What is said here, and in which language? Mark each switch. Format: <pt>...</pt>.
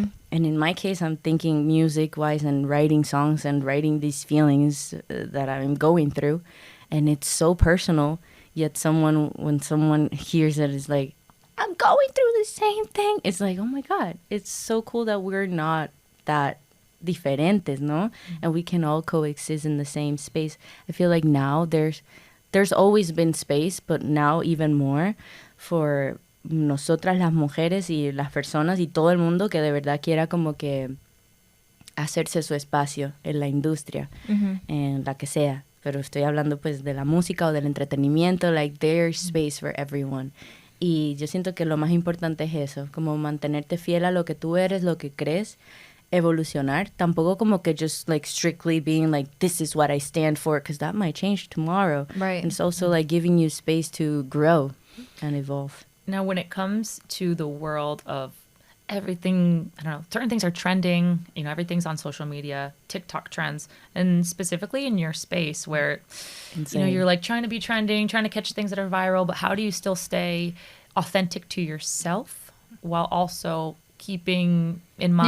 <en>And in my case, I'm thinking music-wise and writing songs and writing these feelings that I'm going through. And it's so personal, yet when someone hears it, it's like, I'm going through the same thing. It's like, oh my God, it's so cool that we're not that</en> <es>diferentes, no?</es> <en>And we can all coexist in the same space. I feel like now there's always been space, but now even more for</en> <es>nosotras las mujeres y las personas y todo el mundo que de verdad quiera como que hacerse su espacio en la industria, en la que sea. Pero estoy hablando pues de la música o del entretenimiento,</es> <en>like there's space for everyone.</en> <es>Y yo siento que lo más importante es eso, como mantenerte fiel a lo que tú eres, lo que crees, evolucionar. Tampoco como que</es> <en>just like strictly being like, this is what I stand for, because that might change tomorrow. Right. And it's also like giving you space to grow and evolve. Now, when it comes to the world of everything, I don't know, certain things are trending, everything's on social media, TikTok trends, and specifically in your space where, you're like trying to be trending, trying to catch things that are viral, but how do you still stay authentic to yourself while also keeping in mind?</en>